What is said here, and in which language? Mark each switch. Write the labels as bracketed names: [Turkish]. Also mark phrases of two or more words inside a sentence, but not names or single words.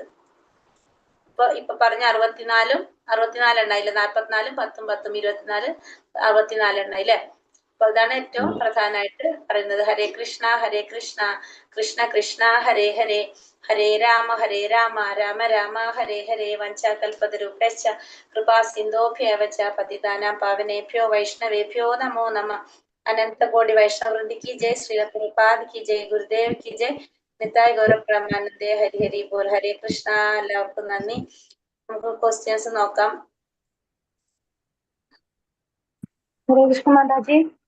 [Malayalam] ഇപ്പൊ പറഞ്ഞ 64 എണ്ണയില്ലേ, 44, 10, 10, 24, 64 എണ്ണയില്ലേ. അപ്പൊ അതാണ് ഏറ്റവും പ്രധാനമായിട്ട് പറയുന്നത്. [Sanskrit] ഹരേ കൃഷ്ണ കൃഷ്ണ കൃഷ്ണ ഹരേ ഹരേ, ഹരേ രാമ രാമ രാമ ഹരേ ഹരേ, വഞ്ചാകൽപതരുഭ്യശ്ച കൃപാ സിന്ധോഭ്യവച പതിതാനാം പാവനേഭ്യോ വൈഷ്ണവേഭ്യോ നമോ നമഃ. [Hindi] अनंतकोटि वैष्णववृंद की जय, श्रील प्रभुपाद की जय, गुरुदेव की जय, निताई गौरवप्रमानंदे. हरि हरि बोल. [Malayalam] ഹരേ കൃഷ്ണ. എല്ലാവർക്കും നന്ദി. നമുക്ക് ക്വസ്റ്റ്യൻസ് നോക്കാം. ഹരേ കൃഷ്ണ മാതാജി.